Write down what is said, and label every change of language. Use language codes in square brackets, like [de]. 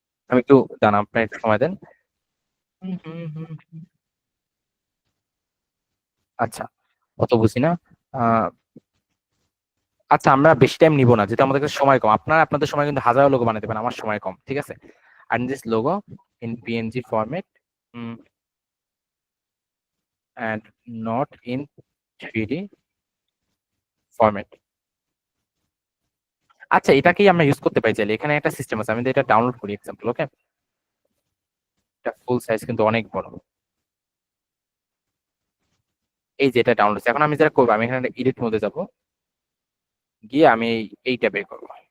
[bn] আমি একটু দাঁড়ান, আপনার একটু সময় দেন। আচ্ছা অত বুঝি না। আহ, আচ্ছা আমরা বেশি টাইম নিব না, যেহেতু আমাদের কাছে সময় কম। আপনারা আপনাদের সময় কিন্তু হাজারো লোগো বানাতে পারেন, আমার সময় কম, ঠিক আছে। [en] and this logo in PNG format and not in 3D format। [bn] আচ্ছা এটাকেই আমরা ইউজ করতে পারি চাইলে, এখানে একটা সিস্টেম আছে, আমি এটা ডাউনলোড করি এক্সাম্পল, ওকে। এটা ফুল সাইজ কিন্তু অনেক বড়, এই যে এটা ডাউনলোড। এখন আমি যেটা করবো, আমি এখানে এডিট মোডে যাব, গিয়ে আমি এইটা বের করবো।